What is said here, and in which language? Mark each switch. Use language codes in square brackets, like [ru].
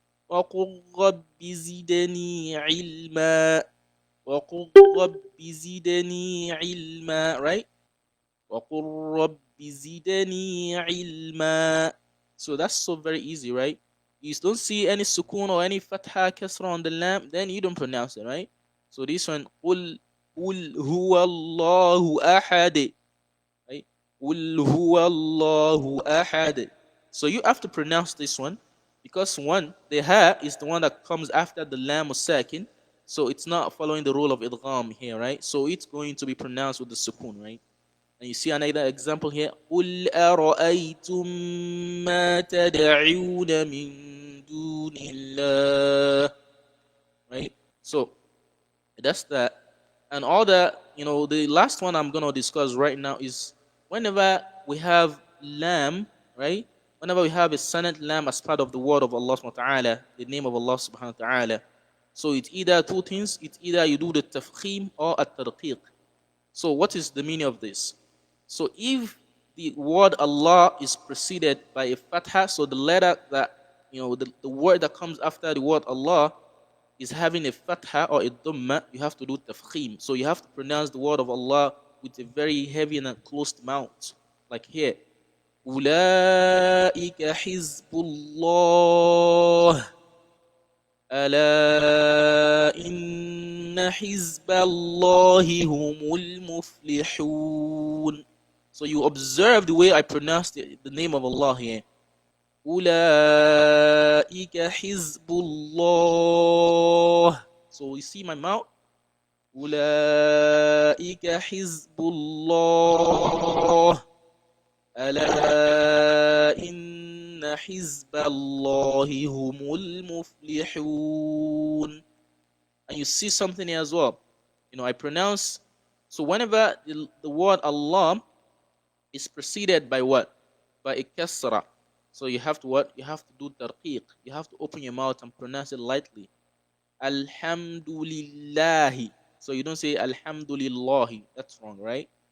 [ar] وَقُلْ رَبِّ زِدْنِي عِلْمًا. وَقُلْ رَبِّ زِدْنِي عِلْمًا. [en] Right? [ar] وَقُلْ رَبِّ زِدْنِي عِلْمًا. [en] So that's so very easy, right? You don't see any sukun or any fatha kasra on the lam, then you don't pronounce it, right? So this one, [ar] قُلْ هُوَ اللَّهُ أَحَدٌ. [en] Right? [ar] قُلْ هُوَ اللَّهُ أَحَدٌ. [en] So you have to pronounce this one because one, the ha is the one that comes after the lam or sakin. So it's not following the rule of idgham here, right? So it's going to be pronounced with the sukun, right? And you see another example here. [ar] قُلْ أَرَأَيْتُم مَّا تَدْعُونَ مِن دُونِ اللَّهِ. [en] Right? So that's that. And all that, the last one I'm going to discuss right now is whenever we have lam, right? Whenever we have a silent lam as part of the word of Allah subhanahu wa ta'ala, the name of Allah subhanahu wa ta'ala. So it's either two things. It's either you do the tafkhim or at-tarqiq. So what is the meaning of this? So if the word Allah is preceded by a fatha, so the letter that, the word that comes after the word Allah is having a fatha or a dhamma, you have to do tafkhim. So you have to pronounce the word of Allah with a very heavy and closed mouth. Like here. [ar] أولئك حزب الله ألا إن حزب الله هم المفلحون. [en] So you observe the way I pronounce the name of Allah here. [ar] أولئك حزب الله. [en] So you see my mouth? [ar] أولئك حزب الله ألا إن حزب الله هم المفلحون. [en] And you see something here as well. I pronounce. So whenever the word Allah is preceded by what? By a kasra. So you have to what? You have to do tarqiq. You have to open your mouth and pronounce it lightly. Alhamdulillahi. So you don't say Alhamdulillahi. That's wrong, right?